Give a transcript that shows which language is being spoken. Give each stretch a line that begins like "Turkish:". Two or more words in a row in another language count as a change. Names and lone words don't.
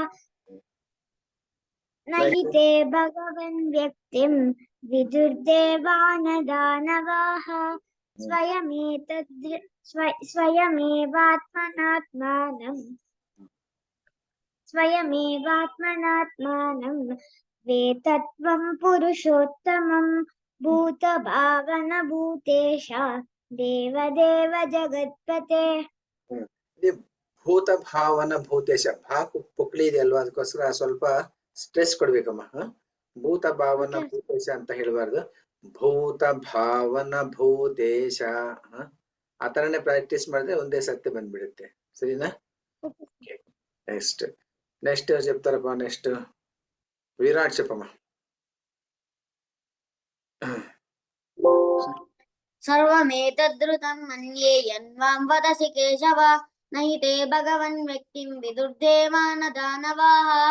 Sanskrit: నహితే భగవన్ వ్యక్తిం విదుర్దేవాన దానవాః స్వయమేవాత్మనాత్మానం వేత్తత్వం పురుషోత్తమం భూత భావన భూతేశ దేవదేవ ಜಗತ್ಪತೆ. ಭೂತ ಭಾವನ ಭೂತೇಶ
Kannada: ಭಾಕು ಪುಕ್ಲಿ ಇದೆ ಅಲ್ವಾ, ಅದಕ್ಕೋಸ್ಕರ ಸ್ವಲ್ಪ ಸ್ಟ್ರೆಸ್ ಕೊಡ್ಬೇಕಮ್ಮ.
Sanskrit: ಭೂತ ಭಾವನ ಭೂತೇಶ
Kannada: ಅಂತ ಹೇಳ್ಬಾರ್ದು,
Sanskrit: ಭೂತ ಭಾವನ ಭೂತೇಶ.
Kannada: ಆ ತರನೇ ಪ್ರಾಕ್ಟೀಸ್ ಮಾಡಿದ್ರೆ ಒಂದೇ ಸತ್ಯ ಬಂದ್ಬಿಡುತ್ತೆ, ಸರಿನಾ?
Telugu: నెక్స్ట్ ఎవరు చెప్తారప్ప? నెక్స్ట్ విరాట్ చెప్పమ్మా.
Sanskrit: సర్వమేతద్ధృతం మన్యే యన్మాం వదసి కేశవ నహితే భగవన్ వ్యక్తిం విదుర్దేవాన దానవాః